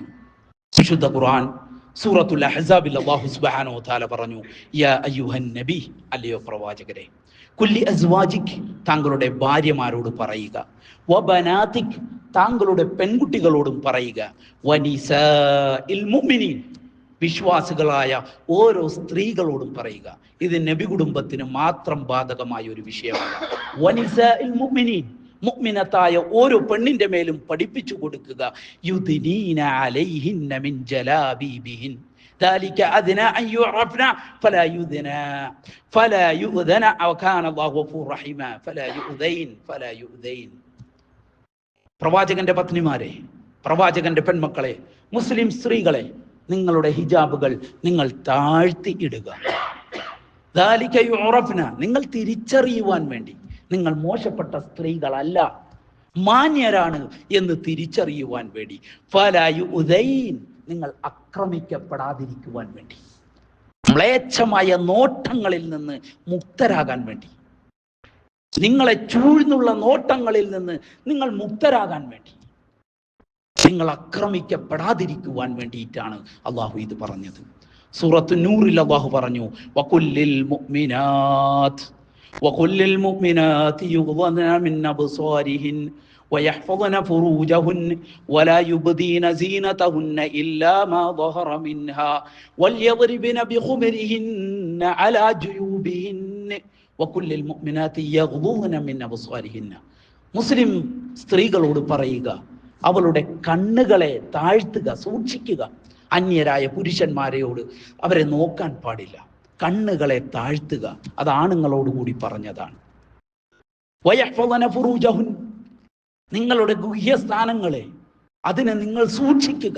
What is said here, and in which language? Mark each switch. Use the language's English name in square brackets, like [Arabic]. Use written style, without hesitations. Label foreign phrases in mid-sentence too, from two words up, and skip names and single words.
[Malayalam] വിശുദ്ധ ഖുർആൻ സൂറത്തുൽ അഹ്സാബിൽ [Arabic] الله سبحانه وتعالى [Malayalam] പറഞ്ഞു, [Arabic] يا أيها النبي, [Malayalam] അല്ലയോ പ്രവാചകരെ, [Arabic] قل لأزواجك, [Malayalam] താങ്കളുടെ ഭാര്യമാരോട് പറയുക, വബനാതിക്, താങ്കളുടെ പെൺകുട്ടികളോടും പറയുക, [Arabic] ونساء المؤمنين, [Malayalam] വിശ്വാസികളായ ഓരോ സ്ത്രീകളോടും പറയുക. ഇത് നബി കുടുംബത്തിന് മാത്രം ബാധകമായ ഒരു വിഷയമാണ്. [Arabic] ونساء المؤمنين, [Malayalam] മുഅ്മിനത്തായ ഓരോ പെണ്ണിന്റെ മേലും പഠിപ്പിച്ചു കൊടുക്കുക, [Arabic] يدنين عليهن من جلابيبهن ذلك أدنى أن يعرفن فلا يؤذن وكان الله غفورا رحيما فلا يؤذين. [Malayalam] പ്രവാചകന്റെ പത്നിമാരെ, പ്രവാചകന്റെ പെൺമക്കളെ, മുസ്ലിം സ്ത്രീകളെ, നിങ്ങളുടെ ഹിജാബുകൾ നിങ്ങൾ താഴ്ത്തി ഇടുക. [Arabic] ذلك يعرفن, [Malayalam] നിങ്ങൾ തിരിച്ചറിയുവാൻ വേണ്ടി. നിങ്ങൾ മോശപ്പെട്ട സ്ത്രീകളല്ല, മാന്യരാണ് എന്ന് തിരിച്ചറിയുവാൻ വേണ്ടി. [Arabic] فلا يؤذين, [Malayalam] നിങ്ങൾ ആക്രമിക്കപ്പെടാതിരിക്കുവാൻ വേണ്ടി. മ്ലേച്ഛമായ നോട്ടങ്ങളിൽ നിന്ന് മുക്തരാകാൻ വേണ്ടി, നിങ്ങളെ ചൂഴ്ന്നുള്ള നോട്ടങ്ങളിൽ നിന്ന് നിങ്ങൾ മുക്തരാകാൻ വേണ്ടി, നിങ്ങൾ ആക്രമിക്കപ്പെടാതിരിക്കുവാൻ വേണ്ടിയിട്ടാണ് അള്ളാഹു ഇത് പറഞ്ഞത്. സൂറത്ത് നൂറിൽ അള്ളാഹു പറഞ്ഞു, [Arabic] وقل للمؤمنات يغضضن من أبصارهن ويحفظن فروجهن ولا يبدين زينتهن إلا ما ظهر منها وليضربن بخمرهن على جيوبهن وكل المؤمنات يغضضن من أبصارهن. [Malayalam] മുസ്ലിം സ്ത്രീകളോട് പറയുക, അവളുടെ കണ്ണുകളെ താഴ്ത്തുക, സൂക്ഷിക്കുക. അന്യരായ പുരുഷന്മാരെയോട് അവരെ നോക്കാൻ പാടില്ല. കണ്ണുകളെ താഴ്ത്തുക, അത് ആണുങ്ങളോട് കൂടി പറഞ്ഞതാണ്. [Arabic] ويحفظن فروجهن, [Malayalam] നിങ്ങളുടെ ഗുഹ്യസ്ഥാനങ്ങളെ, അതിനെ നിങ്ങൾ സൂക്ഷിക്കുക.